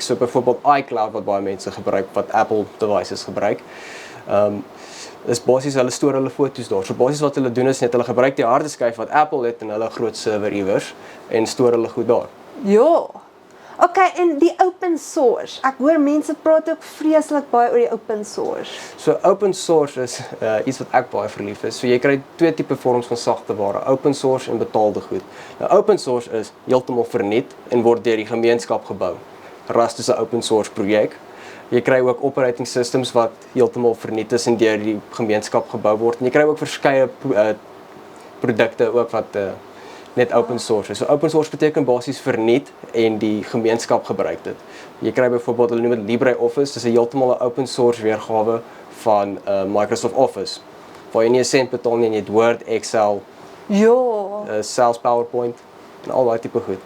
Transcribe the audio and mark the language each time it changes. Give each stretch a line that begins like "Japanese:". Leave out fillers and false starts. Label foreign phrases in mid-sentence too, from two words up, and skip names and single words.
Afrikaans: So byvoorbeeld iCloud wat baie mense gebruik wat Apple devices gebruik. Is basies hulle stoor hulle foto's daar. So basies wat hulle doen is net hulle gebruik die harde skyf wat Apple het in hulle groot server iewers en stoor hulle goed daar. Ja. Okay, en die
English: open source.
Afrikaans: Ek hoor mense praat ook vreeslik baie oor die
English: open source.
Afrikaans: So
English: open source
Afrikaans: is iets wat ek baie verlief is. So jy kry 2 tipe vorms van sagteware,
English: open source
Afrikaans: en betaalde goed. Nou
English: open source
Afrikaans: is heeltemal verniet en word deur die gemeenskap gebou. Rust is 'n
English: open source
Afrikaans: projek. Jy kry ook
English: operating systems
Afrikaans: wat heeltemal verniet is en deur die gemeenskap gebou word. En jy kry ook verskeie produkte ook wat net
English: open source
Afrikaans: is. So
English: open source
Afrikaans: beteken basies verniet en die gemeenskap gebruik dit. Jy kry byvoorbeeld hulle noem dit LibreOffice, dis 'n heeltemal 'n
English: open source
Afrikaans: weergawe van Microsoft Office. Waar jy nie 'n sent betaal nie en jy het Word, Excel, selfs PowerPoint en al daai tipe goed.